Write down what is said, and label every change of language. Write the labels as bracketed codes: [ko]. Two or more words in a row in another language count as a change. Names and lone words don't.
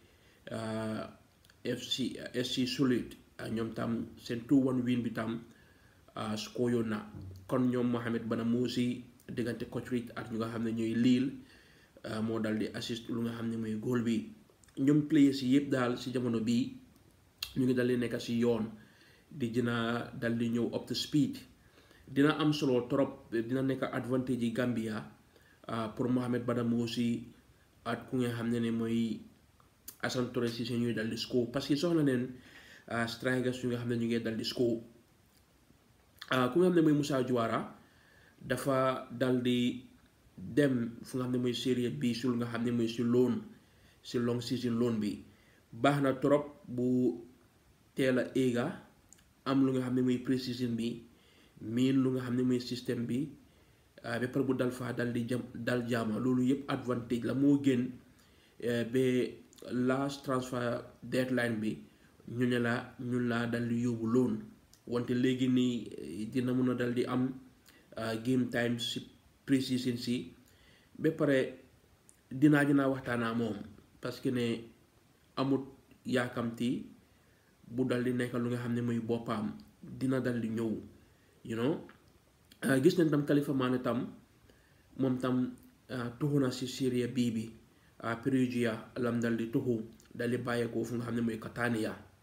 [wo] SC Solid ñoom tam seen 2-1 win bi tam score yoon na kon ñoom Mohamed Bana Mousi diggante Coach ak ñu nga xam ne ñooy Lille moo dal di assist lu nga xam ne mooy goal bi ñoom players yi yëpp daal si jamono bii ñu ngi dal di nekk si yoon dina dal di ñëw [en] up to speed [wo] dina am solo trop dina nekk advantage yi Gambia pour Mohamed Bada Mousi at ku nga xam ne mooy Assane Torres Cissé ñuy dal di score [fr] parce que [wo] soxla neen strikers yu nga xam ne ñu ngi dal di score ku nga xam ne mooy Moussa Diawara dafa dal di dem fu nga xam ne mooy Série B su lu nga xam ne mooy si loan si [en] long season loan [wo] bi baax na trop bu teel a éega am lu nga xam ne mooy pre-season bi miin lu nga xam ne mooy système bi ba pare bu dal faa dal di dal jaama loolu yëpp advantage la moo gën ba [en] last transfer deadline [wo] bi ñu ne la ñun laa dal di yóbbu loon wante léegi nii dina mun a dal di am [en] game time [wo] si pre-season si ba pare dinaa waxtaanaa moom [fr] parce que [wo] ne amut yaakamti bu dal di nekk lu nga xam ne mooy boppam dina dal di ñëw gis nañ tam Khalifa Mané tam moom tam tuxu na si Serie B bi Perugia lam dal di tuxu dal di bàyyeekoo fu nga xam ne mooy Catania